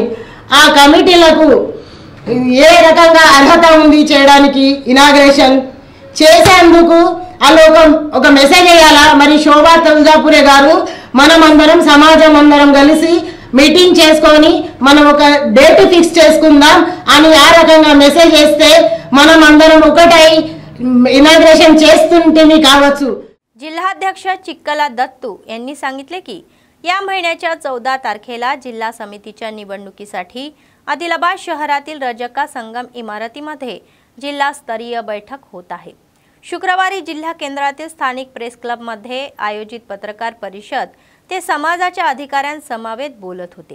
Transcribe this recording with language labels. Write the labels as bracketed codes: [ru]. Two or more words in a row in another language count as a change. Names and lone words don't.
[te] ఆ కమిటీలకు ఏ రకంగా అర్హత ఉంది చేయడానికి ఇనాగ్రేషన్ చేసేందుకు వాళ్ళు ఒక మెసేజ్ వేయాలా. మరి శోభా తుల్జాపురే గారు మనం అందరం సమాజం అందరం కలిసి మీటింగ్ చేసుకొని మనం ఒక [en] date fix [te] చేసుకుందాం అని ఆ रकंगा మెసేజ్ చేస్తే మనం అందరం ఒకటై इनॉग्रेशन చేస్తుంటేనే కావచ్చు. [mr] जिल्हाध्यक्ष चिक्कला दत्तू यांनी सांगितले की या महिन्याच्या 14 तारखेला जिल्हा समितीच्या निवडणुकीसाठी आदिलाबाद शहरातील रजका संगम इमारतीमध्ये जिल्हास्तरीय बैठक होत आहे. शुक्रवारी जिल्हा केंद्रातील स्थानिक प्रेस क्लबमध्ये आयोजित पत्रकार परिषद ते समाजाच्या अधिकाऱ्यांसमवेत बोलत होते.